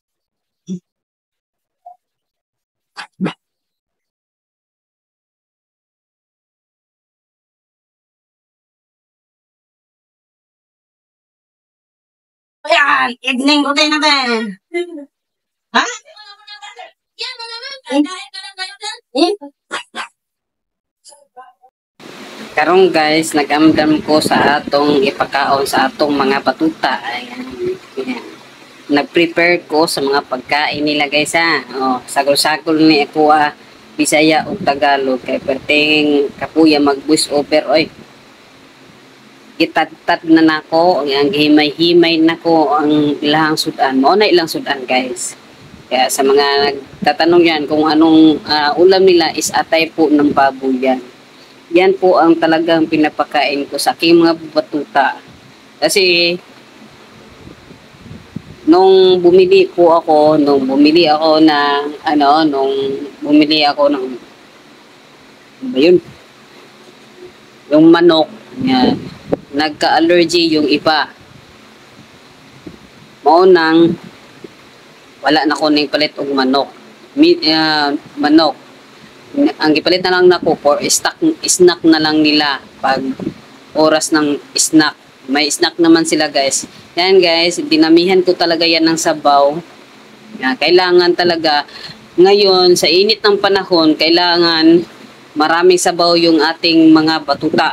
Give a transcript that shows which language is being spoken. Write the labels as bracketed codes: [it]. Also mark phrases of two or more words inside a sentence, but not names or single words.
[tl] Ayan, evening routine natin. Ha? [ceb] Karong guys, nag-amdam ko sa atong ipakaon sa atong mga batuta. [tl] Ayan. Ayan. [ceb] Nag-prepare ko sa mga pagkain nila guys ha. Oh, sagol-sagol ni ako Bisaya o Tagalog kay perting kapuya mag-voice over oy. Gitad-tad na nako, ang himay-himay nako ang ilang sudan. Mao na ilang sudan guys. [tl] Kaya sa mga nagtatanong yan kung anong ulam nila is atay po ng baboy yan. Yan po ang talagang pinapakain ko sa aking mga batuta. Kasi nung bumili ako ng ba yun? Yung manok, yan. Nagka-allergy yung iba. [ceb] Maunang wala na ko ning palit og manok. Manok. Ang gipalit na lang nako [en] for snack [ceb] na lang nila pag [tl] oras ng snack. May snack naman sila guys. Yan guys, dinamihan ko talaga yan ng sabaw. Yan, kailangan talaga ngayon sa init ng panahon, kailangan maraming sabaw yung ating mga batuta.